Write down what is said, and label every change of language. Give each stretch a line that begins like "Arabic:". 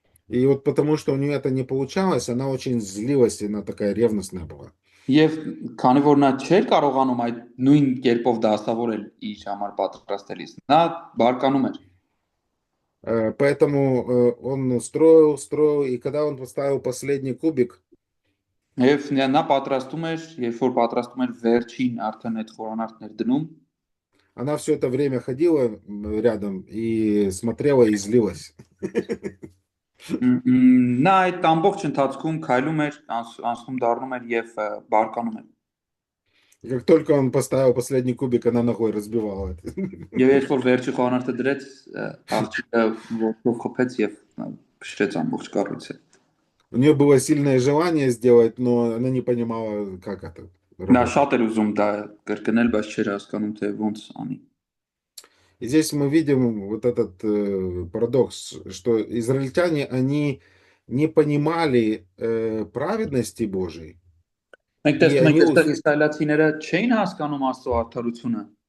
Russian: И вот потому что у нее это не получалось, она очень злилась, и она такая ревностная была.
Armenian: Եվ քանի որ նա չէր կարողանում այդ նույն կերպով դասավորել իր համար պատրաստելիս, նա բարկանում էր։
Russian: Поэтому он строил, и когда он поставил последний кубик,
Armenian: Եվ նա պատրաստում էր, երբ որ պատրաստում էր վերջին արդեն այդ խորանարդներ դնում,
Russian: она все это время ходила рядом и смотрела и злилась.
Armenian: նա այդ ամբողջ ընթացքում քայլում էր, անցնում դառնում էր եւ բարկանում էր։
Russian: И как только он поставил последний кубик, она ногой разбивала это.
Armenian: Եվ երբ որ վերջի խորանարդը դրեց, աղջիկը ոտքով խփեց եւ փշրեց ամբողջ կառույցը։
Russian: У нее было сильное желание сделать, но она не понимала, как это
Armenian: Նա
Russian: работает.
Armenian: շատ էր ուզում դա կրկնել, բայց չէր հասկանում թե ոնց անի։
Russian: И здесь мы видим вот этот парадокс, что израильтяне, они не понимали праведности Божией,
Armenian: Մենք
Russian: и
Armenian: տեսնում ենք,
Russian: они,
Armenian: այստեղ իսրայելացիները չէին հասկանում Աստծո արդարությունը,